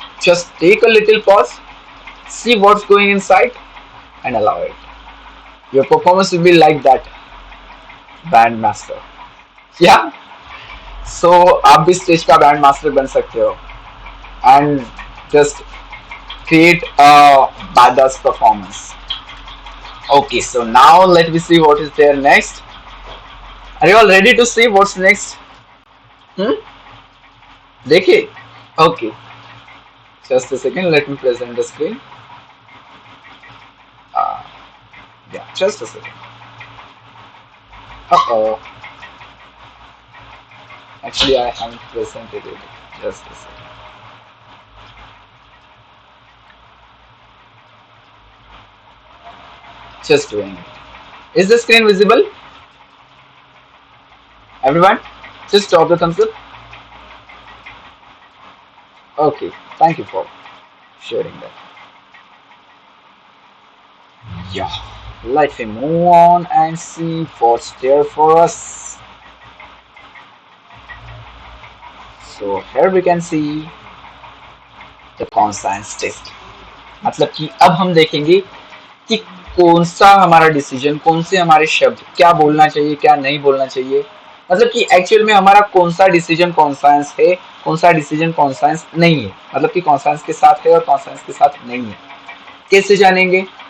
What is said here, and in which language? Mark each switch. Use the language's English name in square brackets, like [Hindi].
[English] Just take a little pause, see what's going inside and allow it. Your performance will be like that band master. [Hindi] या सो आप भी stage का band master बन सकते हो [English] And just create a badass performance. Okay, so now let me see what is there next. Are you all ready to see what's next? देखिए, okay, just a second, let me present the screen. Yeah, just a second. Actually I haven't presented it, just a second. Just doing it. Is the screen visible? Everyone, just drop the thumbs up. Okay, thank you for sharing that. Yeah, let me move on and see what's there for us. So here we can see the conscience test. [Hindi] मतलब कि अब हम देखेंगे कि कौन सा हमारा decision, कौन से हमारे शब्द, क्या बोलना चाहिए, क्या नहीं बोलना चाहिए, मतलब कि एक्चुअल में हमारा कौन सा डिसीजन कॉन्साइंस है, कौन सा डिसीजन कॉन्साइंस नहीं है, मतलब कि कॉन्साइंस के साथ है और कॉन्साइंस के साथ नहीं है। कैसे जानेंगे?